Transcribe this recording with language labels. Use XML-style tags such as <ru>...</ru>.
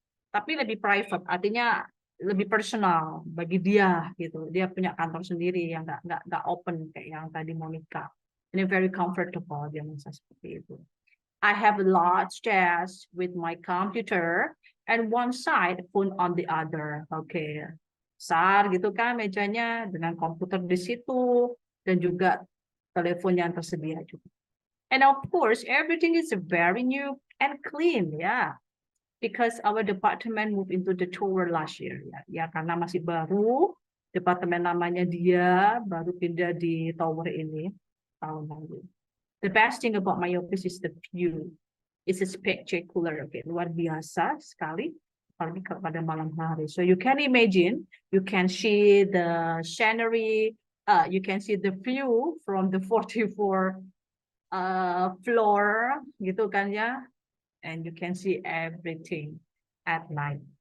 <id>Tapi lebih private, artinya lebih personal bagi dia gitu. Dia punya kantor sendiri yang nggak open kayak yang tadi Monica. Ini</id> <en>very comfortable,</en> <id>dia merasa seperti itu.</id> <en>I have a large desk with my computer and one side phone on the other. Oke.</en> <id>Besar gitu kan mejanya dengan komputer di situ dan juga telepon yang tersedia juga.</id> <en>And of course, everything is very new and clean, yeah. Because our department moved into the tower last year, ya.</en> <id>Ya karena masih baru, departemen namanya dia baru pindah di tower ini tahun lalu.</id> <en>The best thing about my office is the view. It's spectacular, okay,</en> <id>luar biasa sekali, apalagi pada malam hari.</id> <en>So you can imagine, you can see the scenery, you can see the view from the 44 floor,</en> <id>gitu kan ya,</id> <en>and you can see everything at night.</en>